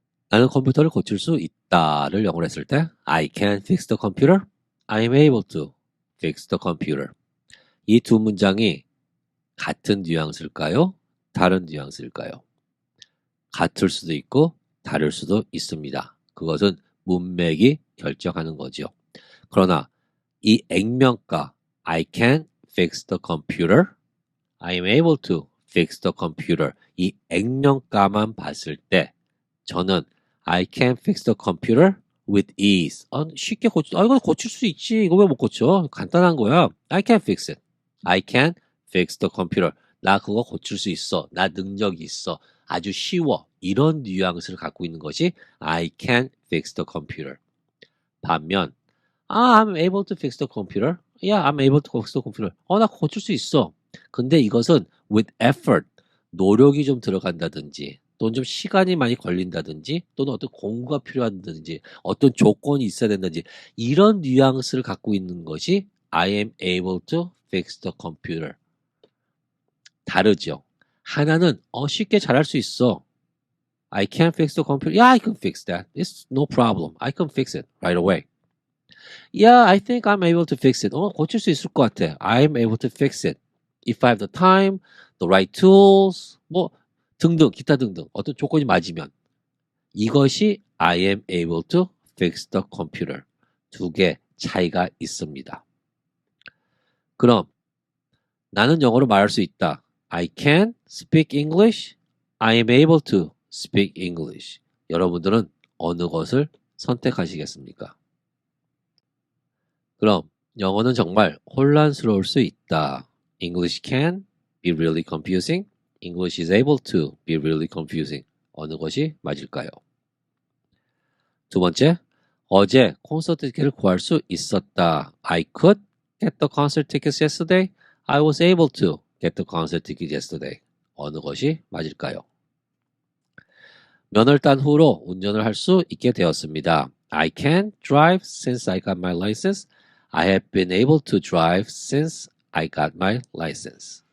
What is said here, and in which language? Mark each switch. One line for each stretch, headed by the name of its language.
Korean: 나는 컴퓨터를 고칠 수 있다를 영어로 했을 때
English: I can fix the computer. I am able to fix the computer.
Korean: 이 두 문장이 같은 뉘앙스일까요? 다른 뉘앙스일까요? 같을 수도 있고 다를 수도 있습니다. 그것은 문맥이 결정하는 거죠. 그러나 이 액면가
English: I can fix the computer. I am able to fix the computer.
Korean: 이 액면가만 봤을 때 저는
English: I can fix the computer with ease.
Korean: 쉽게 이거 고칠 수 있지. 이거 왜 못 고쳐? 간단한 거야.
English: I can fix it. I can fix the computer.
Korean: 나 그거 고칠 수 있어. 나 능력이 있어. 아주 쉬워. 이런 뉘앙스를 갖고 있는 것이
English: I can fix the computer. 반면 I'm able to fix the computer. Yeah, I'm able to fix the computer.
Korean: 나 고칠 수 있어. 근데 이것은 with effort, 노력이 좀 들어간다든지 또는 좀 시간이 많이 걸린다든지 또는 어떤 공부가 필요하다든지 어떤 조건이 있어야 된다든지 이런 뉘앙스를 갖고 있는 것이
English: I am able to fix the computer.
Korean: 다르죠. 하나는 쉽게 잘할 수 있어.
English: I can fix the computer. Yeah, I can fix that. It's no problem. I can fix it right away. Yeah, I think I'm able to fix it.
Korean: 고칠 수 있을 것 같아.
English: I'm able to fix it. If I have the time, the right tools,
Korean: 뭐 등등 기타 등등 어떤 조건이 맞으면 이것이
English: I am able to fix the computer.
Korean: 두 개 차이가 있습니다. 그럼 나는 영어로 말할 수 있다.
English: I can speak English. I am able to speak English.
Korean: 여러분들은 어느 것을 선택하시겠습니까? 그럼 영어는 정말 혼란스러울 수 있다.
English: English can be really confusing. English is able to be really confusing.
Korean: 어느 것이 맞을까요? 두 번째, 어제 콘서트 티켓을 구할 수 있었다.
English: I could get the concert tickets yesterday. I was able to get the concert tickets yesterday.
Korean: 어느 것이 맞을까요? 면허를 딴 후로 운전을 할 수 있게 되었습니다.
English: I can drive since I got my license. I have been able to drive since I got my license.